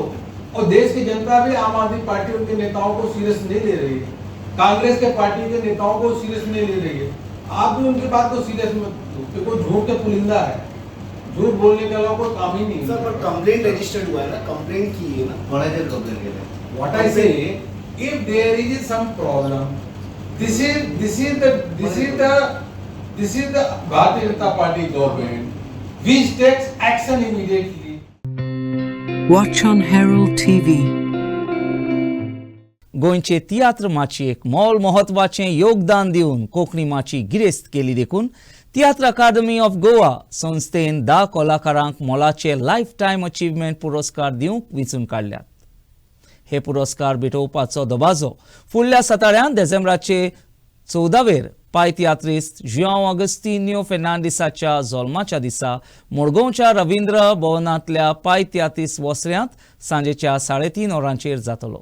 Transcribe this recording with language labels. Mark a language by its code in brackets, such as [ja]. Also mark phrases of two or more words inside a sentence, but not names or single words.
[hi] और देश की जनता भी आम आदमी पार्टी उनके नेताओं को सीरियस नहीं ले रही है, कांग्रेस के पार्टी के नेताओं को सीरियस नहीं ले रही है. आप भी उनकी बात को सीरियस मत लो, क्योंकि झूठ के पुलिंदा है, झूठ बोलने के अलावा कोई काम ही नहीं. सर, पर [en] complaint registered [hi] हुआ है ना, कंप्लेंट की है ना, बड़ा देर कंप्लेंट किया है. [en] What I say, If there is some problem, this is the Bharatiya Janata Party government which takes action immediately. Watch on Herald TV. [kok] गोंयचे तियात्र माचयेक मोल महत्वाचें योगदान दिवन कोंकणी माची गिरेस्त केली देखून तियात्र अकादमी ऑफ गोवा संस्थेन 10 कलाकारांक मोलाचे [en] life time achievement [kok] पुरस्कार दिवंक वेंचून काडल्यात. हे पुरस्कार भेटोवपाचो दबाजो फुडल्या सताळ्यान डिसेंबराचे 14वेर पाय तियात्रिस्ट जुआंव ऑगस्टिनियो फेर्नांडिसाच्या जल्माच्या दिसा मडगांवच्या रवींद्र भवनांतल्या पाय तियात्रिस्ट वसऱ्यांत सांजेच्या 3:30 वरांचेर जातलो.